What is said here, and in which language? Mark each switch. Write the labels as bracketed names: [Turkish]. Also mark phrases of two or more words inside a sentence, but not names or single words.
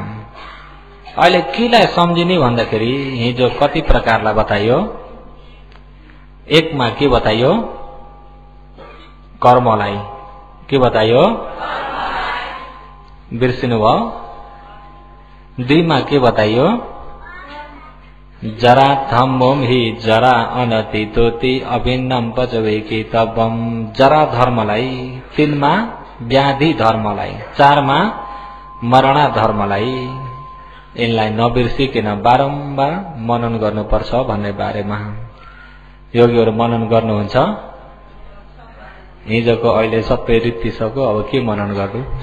[Nepali] अहिले केलाई सम्झिने भन्दाखेरि हिजो कति प्रकारलाई बताइयो? एकमा के बताइयो? कर्मलाई। के बताइयो? बिर्सिनु भयो। 2 मा के बताइयो? [Pali] जरा धम्मोम हि जरा अनतितोति अभिन्नम पचवेकी तब्बम। [Nepali] जरा धर्मलाई। 3 मा व्याधि धर्मलाई। 4 मा मरणा धर्मलाई। यिनलाई नबिर्सिकन बारम्बार मनन गर्नुपर्छ भन्ने बारेमा योगीहरू मनन गर्नुहुन्छ। हिजोको अहिले सबै रित्तिसक्यो, अब के मनन गर्नु?